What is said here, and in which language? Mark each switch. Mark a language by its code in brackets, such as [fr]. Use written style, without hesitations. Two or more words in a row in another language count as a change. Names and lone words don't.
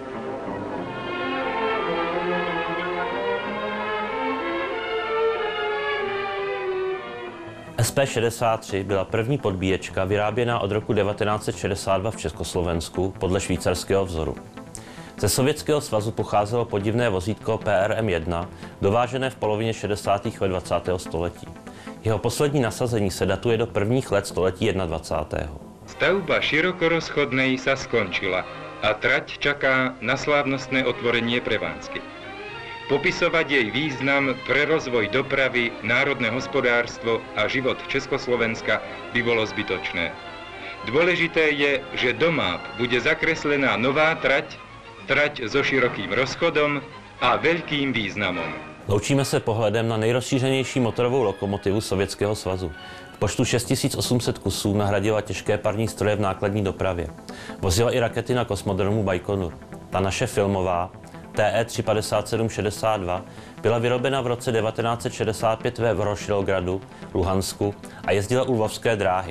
[cs] SP63 byla první podbíječka vyráběná od roku 1962 v Československu podle švýcarského vzoru. Ze Sovětského svazu pocházelo podivné vozítko PRM1, dovážené v polovině 60. let 20. století. Jeho poslední nasazení se datuje do prvních let století 21. [sk] Stavba širokorozchodnej sa skončila a trať čaká na slávnostné otvorenie prevádzky. Popisovať jej význam pre rozvoj dopravy, národné hospodárstvo a život Československa by bolo zbytočné. Dôležité je, že do máp bude zakreslená nová trať so širokým rozchodom a veľkým významom. [cs] Loučíme se pohledem na nejrozšířenější motorovou lokomotivu Sovětského svazu. V počtu 6800 kusů nahradila těžké parní stroje v nákladní dopravě. Vozila i rakety na kosmodromu Bajkonur. Ta naše filmová TE 35762 byla vyrobena v roce 1965 ve Vrošilogradu, Luhansku a jezdila u Lvovské dráhy.